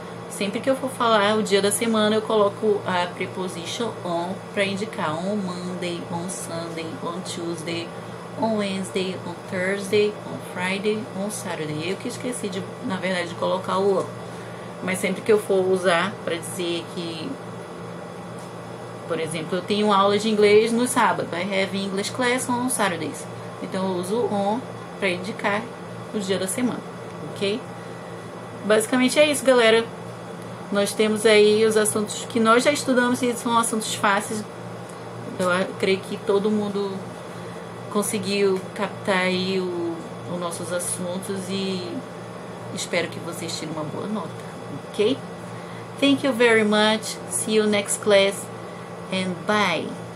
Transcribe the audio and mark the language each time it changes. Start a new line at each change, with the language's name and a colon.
Portuguese: Sempre que eu for falar o dia da semana, eu coloco a preposition on para indicar on Monday, on Sunday, on Tuesday, on Wednesday, on Thursday, on Friday, on Saturday. Eu que esqueci, na verdade, de colocar o on. Mas sempre que eu for usar para dizer que, por exemplo, eu tenho aula de inglês no sábado.
English: I have English class on Saturdays.
Portuguese: Então eu uso on para indicar o dia da semana, ok? Basicamente é isso, galera. Nós temos aí os assuntos que nós já estudamos e são assuntos fáceis. Eu creio que todo mundo conseguiu captar aí os nossos assuntos e espero que vocês tirem uma boa nota, ok?
English: Thank you very much. See you next class and bye.